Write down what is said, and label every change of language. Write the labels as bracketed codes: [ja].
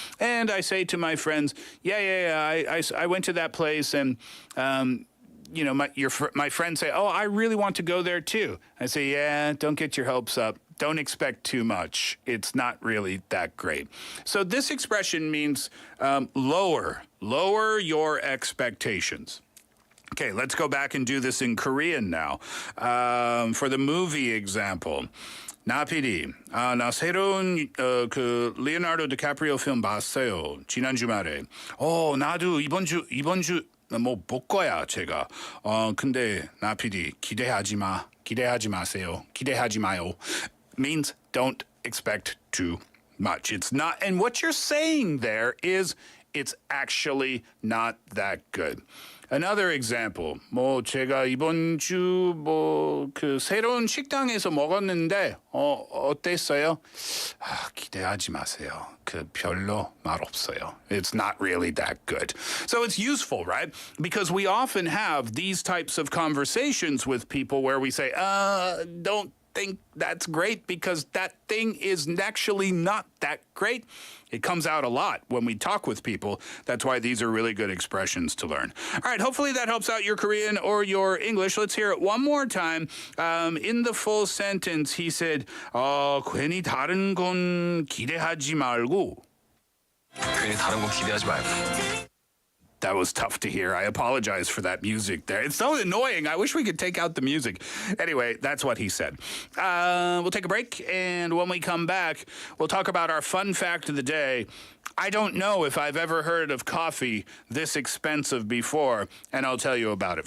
[en] And I say to my friends, I went to that place and, my friends say, oh, I really want to go there too. I say, yeah, don't get your hopes up. Don't expect too much. It's not really that great. So this expression means lower your expectations. Okay, let's go back and do this in Korean now. For the movie example, [ko] 나 PD, 나 새로운 그 리오나르도 디카프리오 필름 봤어요. 지난 주말에. 나도 이번 주 뭐 볼 거야 제가. 근데 나 PD 기대하지 마세요. 기대하지 마요. [en] Means don't expect too much. It's not, and what you're saying there is it's actually not that good. Another example, [ko] 제가 이번 주 그 새로운 식당에서 먹었는데 어땠어요? 기대하지 마세요. 그 별로 맛없어요. [en] It's not really that good. So it's useful, right? Because we often have these types of conversations with people where we say, don't think that's great because that thing is actually not that great. It comes out a lot when we talk with people. That's why these are really good expressions to learn. All right, hopefully that helps out your Korean or your English. Let's hear it one more time. In the full sentence, he said, [ko] 괜히 다른 건 기대하지 말고. 괜히 다른 건 기대하지 말고. [en] That was tough to hear. I apologize for that music there. It's so annoying. I wish we could take out the music. Anyway, that's what he said. We'll take a break, and when we come back, we'll talk about our fun fact of the day. I don't know if I've ever heard of coffee this expensive before, and I'll tell you about it.